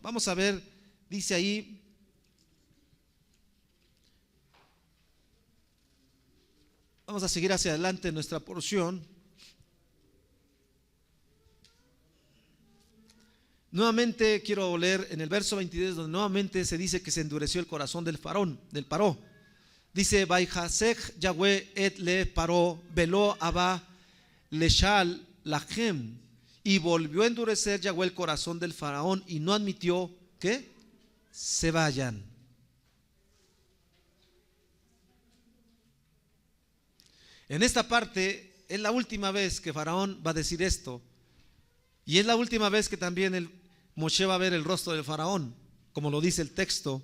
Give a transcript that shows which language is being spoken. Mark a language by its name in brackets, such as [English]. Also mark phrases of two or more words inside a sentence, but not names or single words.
[Spanish] Vamos a ver, dice ahí, vamos a seguir hacia adelante en nuestra porción. Nuevamente quiero leer en el verso 22, donde nuevamente se dice que se endureció el corazón del Paró. Dice, [Hebrew] ויחזק יהוה את לב פרעה, ולא אבה לשלחם. [Spanish] Y volvió a endurecer Yahweh el corazón del faraón y no admitió que se vayan. En esta parte es la última vez que Faraón va a decir esto, y es la última vez que también Moshe va a ver el rostro del Faraón, como lo dice el texto.